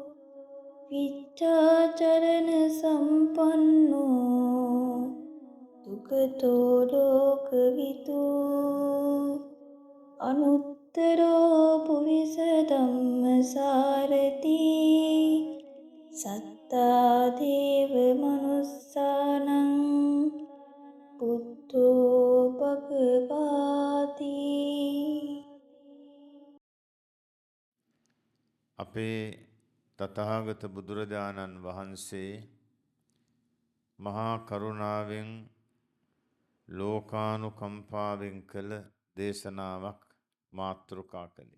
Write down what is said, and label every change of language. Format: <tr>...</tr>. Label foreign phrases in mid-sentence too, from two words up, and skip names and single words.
<pi>විච්ඡාචරණ සම්පන්නෝ දුක්ඛතෝ ලෝකවිදු අනුත්තරෝ පුරිස ධම්මසාරති සත්තා දේව මනුස්සානං බුද්ධෝ භගවාති.</pi> <si>අපේ තථාගත බුදුරජාණන් වහන්සේ මහා කරුණාවෙන් ලෝකානුකම්පාවෙන් කළ දේශනාවක් මාතෘකා කළේ.</si>